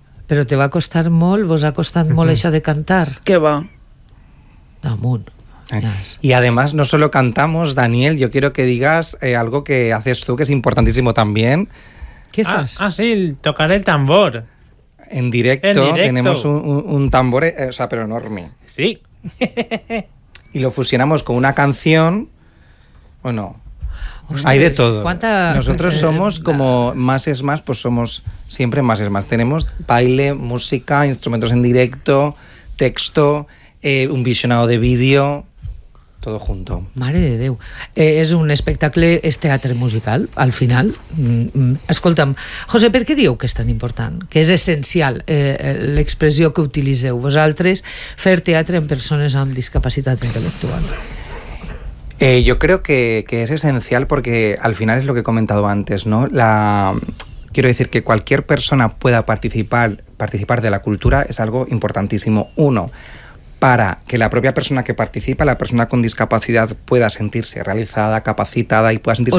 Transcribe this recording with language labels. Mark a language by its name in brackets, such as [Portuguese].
[Catalan] Però te va costar molt, vos ha costat molt això de cantar. Què va? Damunt. [Spanish] Y además, no solo cantamos, Daniel, yo quiero que digas algo que haces tú, que es importantísimo también. [Catalan] ¿Qué fas? [Spanish] Ah, sí, tocar el tambor. En directo, tenemos un tambor, o sea, pero enorme. Sí. Y lo fusionamos con una canción, bueno... Ostres, hay de todo. Nosotros somos como Más es Más, pues somos siempre Más es Más. Tenemos baile, música, instrumentos en directo, texto, un visionado de vídeo, todo junto. [Catalan] Mare de Déu. És un espectacle, és teatre musical, al final. Escolta'm, José, per què dieu que és tan important? Que és essencial l'expressió que utilitzeu vosaltres, fer teatre amb persones amb discapacitat intel·lectual? [Spanish] Yo creo que es esencial porque al final es lo que he comentado antes, ¿no? Quiero decir que cualquier persona pueda participar de la cultura es algo importantísimo. Uno, para que la propia persona que participa, la persona con discapacidad, pueda sentirse realizada, capacitada y pueda sentirse